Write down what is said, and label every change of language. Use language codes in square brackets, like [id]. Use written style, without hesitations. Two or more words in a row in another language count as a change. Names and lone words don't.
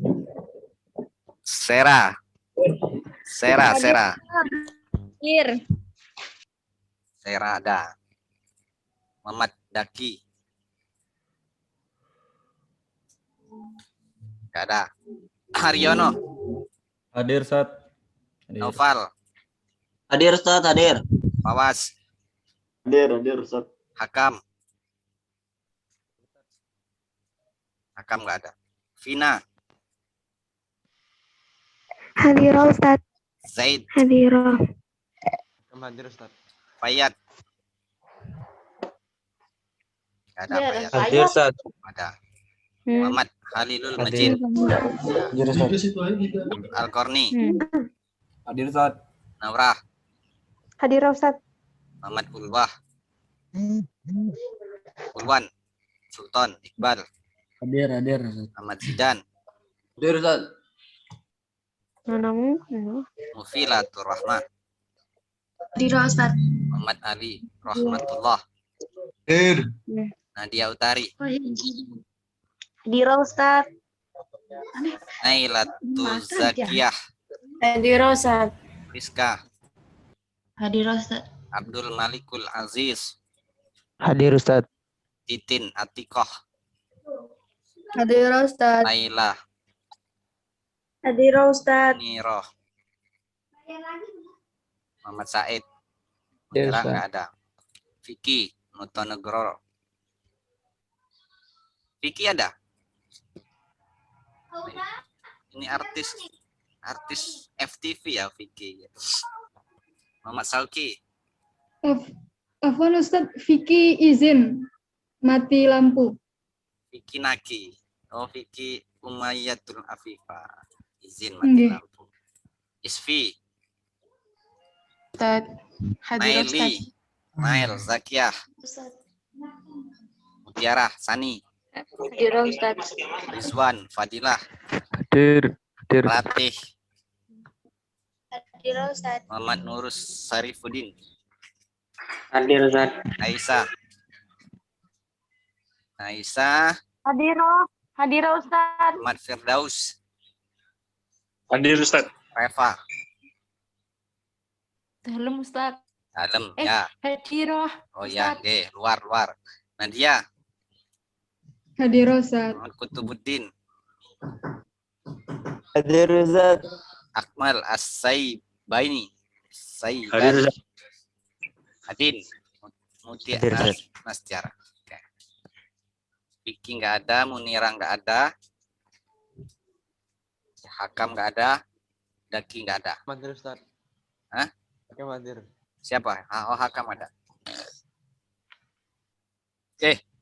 [id] Sera. Sera ada. Muhammad Daki. Enggak ada. Haryono. Hadir, Ustaz. Noval. Hadir Ustaz, hadir. Pawas. Hadir Ustaz. Hakam. Hakam nggak ada. Vina, Hadirah Ustaz. Zaid, Hadirah. Hadir Ustaz. Fayat. Nggak ada Fayat. Hadir Ustaz. Ada. Hmm. Muhammad Halilul Majid. Hadir Ustaz. Al-Qarni. Hadir Ustaz. Naurah. Hadirah Ustaz. Muhammad Ulwah. Ulwan. Sultan Iqbal. Hadir. Ahmad Zidan. Hadir Ustaz. Mana mungkin? Mufilatur Rahmah. Hadirah Ustaz. Muhammad Ali Rahmatullah. Hadir. Nadia Utari. Hadirah Ustaz. Nailatu Zakiyah. Hadirah Ustaz. Rizka. Hadirah Ustaz. Abdul Malikul Aziz. Hadir Ustaz. Titin Atikoh. Hadirah Ustaz. Naila. Hadirah Ustaz. Niroh. Muhammad Said. Hadir Mutiara Ustaz. nggak ada. Vicky Nutonegoro. Vicky ada? Ini artis FTV ya Vicky. Muhammad Salki. Afwan Ustaz, Vicky izin mati lampu. Vicky Naki. Oh Vicky Umayyatul Afifa. Izin mati Nggih. lampu. Isfi. Ustaz. Hadirah Ustaz. Naili. Nail Zakiyah. Mutiara Sani. Hadirah Ustaz. Rizwan Fadilah. Hadir. Hadir. Ratih. Hadirah Ustaz. Muhammad Nurus Sarifuddin. Hadir Ustaz. Aisyah. Aisyah. Hadirah. Hadirah Ustaz. Muhammad Firdaus. Hadir Ustaz. Reva. Dalam Ustaz. Dalam ya. Hadirah. Oh ya, luar. Nadia. Hadirah Ustaz. Muhammad Kutubuddin. Hadir Ustaz. Akmal As-Saibaini. Hadir Ustaz. Adin. Mutia Hadir, Ustaz. Mas Tiara. Oke. Vicky nggak ada, Munira nggak ada. Hakam nggak ada. Daki nggak ada. Hadir Ustaz. Hah? Hakam hadir. Siapa? Oh, Hakam ada. Oke.